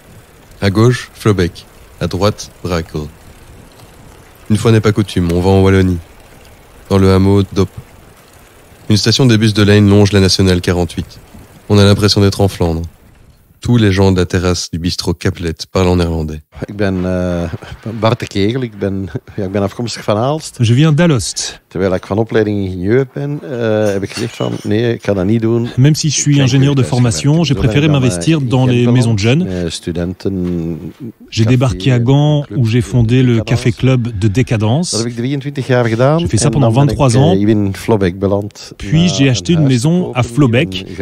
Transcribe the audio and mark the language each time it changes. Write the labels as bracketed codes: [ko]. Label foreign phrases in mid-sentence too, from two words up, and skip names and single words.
[fr] À gauche, Flobecq. À droite, Brakel. Une fois n'est pas coutume, on va en Wallonie. Dans le hameau d'Op. Une station des bus de Lijn longe la nationale 48. On a l'impression d'être en Flandre. Tous les gens de la terrasse du bistrot Caplet parlent en néerlandais. [nl] Ik ben Bart de Kegel, ik ben afkomstig van Aalst. [fr] Je viens d'Alost. [nl] Terwijl ik van opleiding ingenieur ben, heb ik gezegd van nee, ik ga dat niet doen. [fr] Même si je suis ingénieur de formation, j'ai préféré m'investir dans les maisons de jeunes. J'ai débarqué à Gand où j'ai fondé le Café Club de Décadence. J'ai fait ça pendant 23 ans. Puis j'ai acheté une maison à Flobecq.